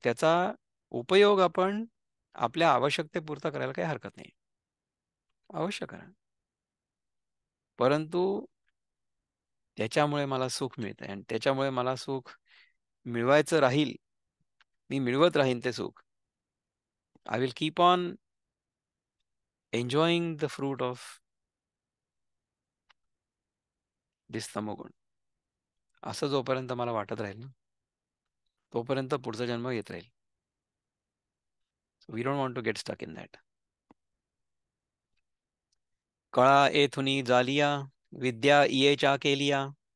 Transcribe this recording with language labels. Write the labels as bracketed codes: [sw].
[mr] त्याचा उपयोग आपण आपल्या आवश्यकतेपुरता करायला काही हरकत नाही. अवश्य करा. परंतु त्याच्यामुळे मला सुख मिळतंय आणि त्याच्यामुळे मला सुख मिळवायचं राहील. मी मिळवत राहीन ते सुख. [en] I will keep on enjoying the fruit of this तमोगुण. [mr] असं जोपर्यंत मला वाटत राहील ना, तोपर्यंत पुढचा जन्म येत राहील. [en] We don't want to get stuck in that. [mr] कळा एथुनी जालिया, विद्या इयेच्या केलिया.